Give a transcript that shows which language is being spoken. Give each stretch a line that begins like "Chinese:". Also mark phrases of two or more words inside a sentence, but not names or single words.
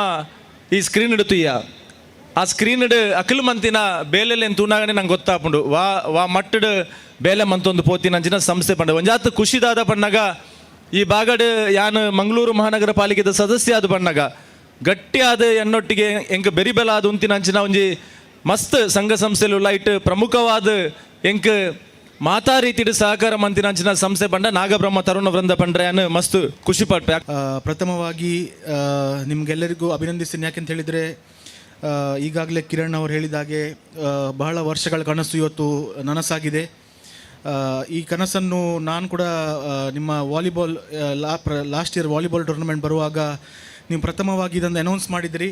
Tulu: ಈ ಸ್ಕ್ರೀನ್ ತುಯ್ಯ ಆ ಸ್ಕ್ರೀನ್ ಅಖಿಲ್ ಮಂತಿನ ಬೇಲೆಲ್ಲ ತೂನಾಗನೆ ನಂಗೆ ಗೊತ್ತಾಪುಂಡು ವಾ ಮಟ್ಟಡ್ ಬೇಲೆ ಮಂತೊಂದು ಪೋತಿನಂಚಿನ ಸಂಸ್ಥೆ ಪಂಡ ಒಂಜಾತ್ ಖುಷಿದಾದ ಪಣ್ಣಗ ಈ ಬಾಗಡ್ ಯಾನ್ ಮಂಗಳೂರು ಮಹಾನಗರ ಪಾಲಿಕೆದ ಸದಸ್ಯ ಆದ ಪಣ್ಣಗ ಗಟ್ಟಿಯಾದ ಎನ್ನೊಟ್ಟಿಗೆ ಎಂಕ್ ಬೆರಿಬೆಲ ಆದ ಉಂತಿನಂಚಿನ ಒಂಜಿ ಮಸ್ತ್ ಸಂಘ ಸಂಸ್ಥೆಲು ಲೈಟ್ ಪ್ರಮುಖವಾದ ಎಂಕ್ ಮಾತಾ ರೀತಿಡ್ ಸಹಕಾರ ಮಂತಿನಂಚಿನ ಸಂಸ್ಥೆ ಪಂಡ ನಾಗಬ್ರಹ್ಮ ತರುಣ ವೃಂದ ಪಂಡ್ರೆ ಅನ್ನು ಮಸ್ತ್ ಖುಷಿ ಪಡ್ಪೆ.
Kannada: ಪ್ರಥಮವಾಗಿ ನಿಮ್ಗೆಲ್ಲರಿಗೂ ಅಭಿನಂದಿಸ್ತೀನಿ. ಯಾಕೆಂತ ಹೇಳಿದರೆ ಈಗಾಗಲೇ ಕಿರಣ್ ಅವರು ಹೇಳಿದಾಗೆ ಬಹಳ ವರ್ಷಗಳ ಕನಸು ಇವತ್ತು ನನಸಾಗಿದೆ. ಈ ಕನಸನ್ನು ನಾನು ಕೂಡ ನಿಮ್ಮ ವಾಲಿಬಾಲ್
English: last year volleyball tournament
Kannada: ಬರುವಾಗ ನೀವು ಪ್ರಥಮವಾಗಿ ಇದನ್ನು ಅನೌನ್ಸ್ ಮಾಡಿದಿರಿ.